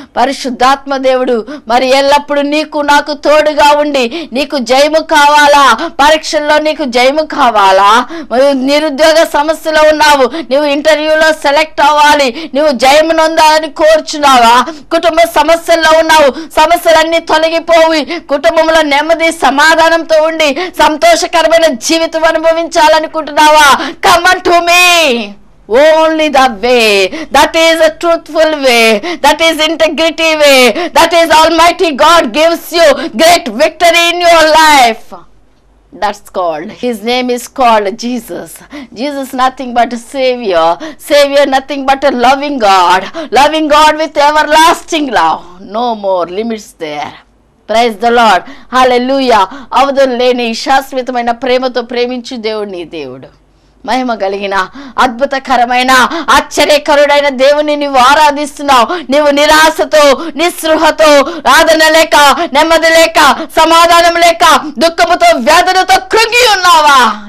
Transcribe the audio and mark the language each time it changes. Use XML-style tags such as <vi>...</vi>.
<te>పరిశుద్ధాత్మ దేవుడు మరి ఎల్లప్పుడూ నీకు నాకు తోడుగా ఉండి, నీకు జయము కావాలా, పరీక్షల్లో నీకు జయము కావాలా, నిరుద్యోగ సమస్యలో ఉన్నావు, నువ్వు ఇంటర్వ్యూలో సెలెక్ట్ అవ్వాలి, నువ్వు జయము నొందాలని కోరుచున్నావా, కుటుంబ సమస్యల్లో ఉన్నావు, సమస్యలన్నీ తొలగిపోయి కుటుంబంలో నెమ్మది సమాధానంతో ఉండి సంతోషకరమైన జీవితం అనుభవించాలనుకుంటున్నావా,</te> <en>Come on to me. Only the way, that is a truthful way, that is integrity way, that is Almighty God gives you great victory in your life. That's called, his name is called Jesus. Jesus nothing but a Savior nothing but a loving God with everlasting love. No more limits there. Praise the Lord. Hallelujah.</en> <te>అవధులు లేని శాశ్వతమైన ప్రేమతో ప్రేమించు దేవుడు నీ దేవుడు. మహిమ కలిగిన అద్భుతకరమైన ఆశ్చర్యకరుడైన దేవుని నీవు ఆరాధిస్తున్నావు. నీవు నిరాశతో, నిస్పృహతో, ఆదరణ లేక, నెమ్మది లేక, సమాధానం లేక, దుఃఖముతో, వేదనతో కృంగి ఉన్నావా?</te>